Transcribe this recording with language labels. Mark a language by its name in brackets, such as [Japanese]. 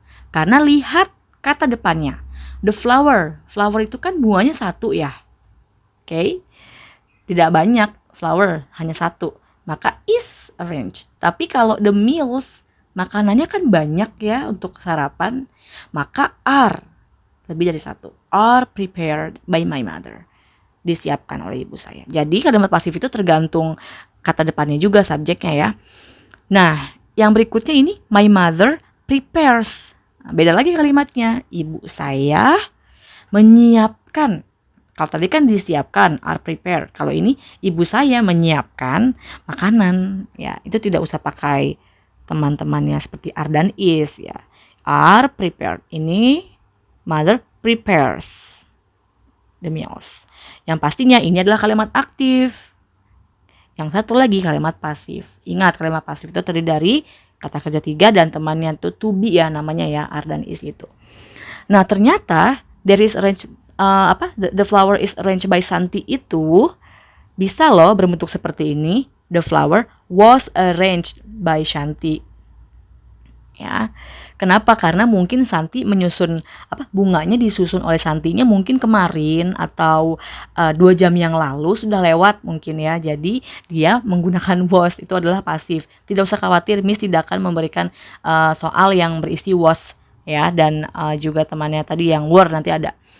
[Indonesian] Karena lihat kata depannya. [English] The flower. [Indonesian] Flower itu kan bunganya satu ya. Oke. Tidak banyak flower, hanya satu. Maka is arranged. Tapi kalau the meals, makanannya kan banyak ya untuk sarapan. Maka are, lebih dari satu. [English] Are prepared by my mother. [Indonesian] Disiapkan oleh ibu saya. Jadi kalimat pasif itu tergantung kata depannya juga, subjeknya ya. Nah, yang berikutnya ini, [English] my mother prepares. [Indonesian] Nah, beda lagi kalimatnya. Ibu saya menyiapkan. Kalau tadi kan disiapkan, [English] are prepared. [Indonesian] Kalau ini ibu saya menyiapkan makanan. Ya, itu tidak usah pakai teman-temannya seperti are dan is ya. [English] Are prepared. Ini mother prepares the meals. [Indonesian] Yang pastinya ini adalah kalimat aktif. Yang satu lagi kalimat pasif. Ingat, kalimat pasif itu terdiri dari kata kerja 3 dan temannya itu to be ya, namanya ya, are dan is itu. Nah, ternyata [English] there is arranged the flower is arranged by Santi [Indonesian] itu bisa loh berbentuk seperti ini. [English] The flower was arranged by Shanti. [Indonesian] Ya. Kenapa? Karena mungkin Santi menyusun bunganya disusun oleh Santinya mungkin kemarin atau 2 jam yang lalu sudah lewat mungkin ya. Jadi dia menggunakan was, itu adalah pasif. Tidak usah khawatir, Miss tidak akan memberikan soal yang berisi was ya, dan juga temannya tadi yang were nanti ada.